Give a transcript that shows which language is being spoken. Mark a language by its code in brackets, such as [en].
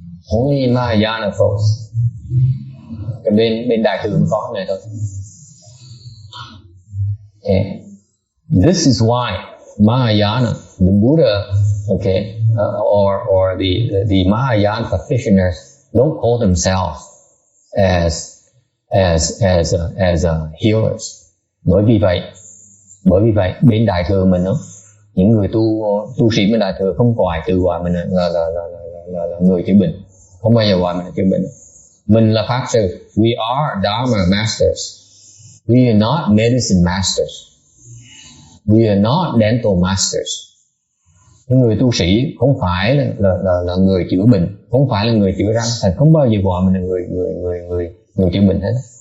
[en] Only Mahayana folks. [vi] Cái bên Đại Thừa có này thôi. [en] Okay. This is why Mahayana, the Buddha, okay, or the Mahayana practitioners don't call themselves as healers. [vi] Bởi vì vậy bên Đại thừa mình đó, những người tu sĩ bên Đại thừa không tự gọi mình là người chữa bệnh, không bao giờ gọi mình là chữa bệnh. Mình là pháp sư. [en] We are Dharma masters. We are not medicine masters. We are not dental masters. [vi] Những người tu sĩ không phải là người chữa bệnh, không phải là người chữa răng, thành không bao giờ gọi mình là người chữa bệnh hết.